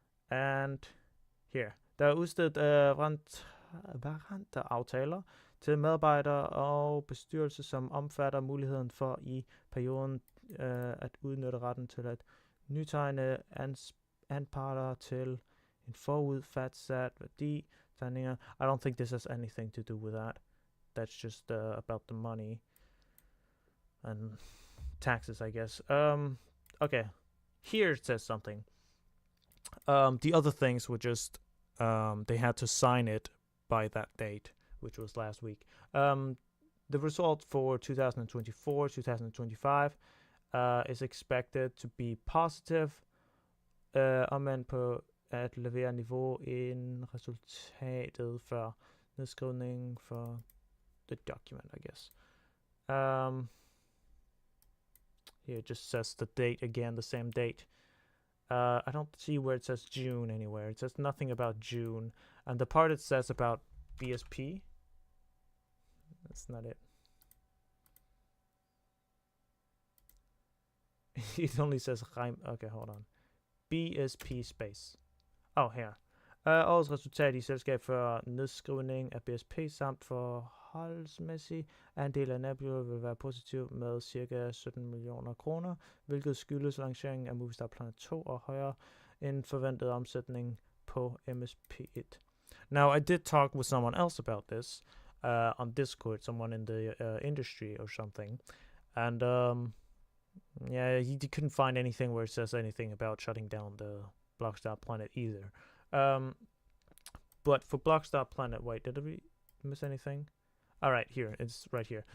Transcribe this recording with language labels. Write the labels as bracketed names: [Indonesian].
[Danish] And here, der er udstedt aftaler til medarbejdere og bestyrelse, som omfatter muligheden for i perioden at udnytte retten til at nytegne anparter til en forudfatsat værdi. [English] I don't think this has anything to do with that. That's just about the money and taxes, I guess. Okay, here it says something. The other things were just they had to sign it by that date, which was last week. The result for 2024, 2025 is expected to be positive, [Danish] omvendt på at levere niveau end resultatet for nedskrivning [English] for the document, I guess. Here it just says the date again, the same date. I don't see where it says June anywhere. It says nothing about June. And the part it says about BSP, that's not it. It only says okay, hold on. BSP space. Her. [Danish] Årets resultat i selskab for nedskrivning af BSP samt forholdsmæssig andel af netværket vil være positiv med ca. 17 millioner kroner, hvilket skyldes lanceringen af BlockStarPlanet 2 og højere end forventet omsætning på MSP1. [English] Now, I did talk with someone else about this on Discord, someone in the industry or something, and yeah, he couldn't find anything where it says anything about shutting down the BlockStarPlanet either. But for BlockStarPlanet, wait, did we miss anything? All right, here, it's right here.